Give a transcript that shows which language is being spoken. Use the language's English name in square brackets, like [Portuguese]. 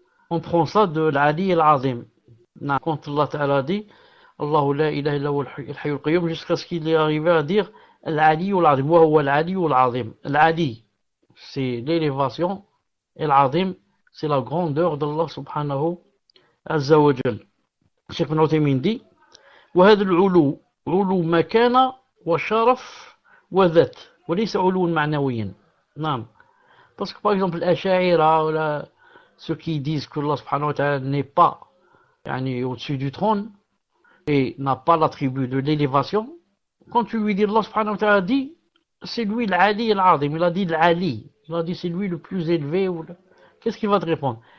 [French] On prend ça de l'Ali al-Azim. Quand Allah ta'ala dit [Arabic] Allahu la ilaha illa huwa al-hayyul qayyum, [French] jusqu'à ce qu'il est arrivé à dire l'Ali al-Azim, [Arabic] wa huwa al-Ali al-Azim. [French] L'Ali, c'est l'élévation, et l'Azim, c'est la grandeur d'Allah subhanahu azza wa jal. [Arabic] Cheikh Ibn Uthaymin [French] dit [Arabic] وهذا العلو علو مكانة وشرف وذات وليس علو معنويا. [French] Parce que par exemple l'Asha'ira, ceux qui disent que Allah subhanahu wa ta'ala n'est pas au-dessus du trône et n'a pas l'attribut de l'élévation, quand tu lui dis Allah subhanahu wa ta'ala dit c'est lui l'Ali al-Azim, il a dit l'Ali, il a dit c'est lui le plus élevé, qu'est-ce qu'il va te répondre?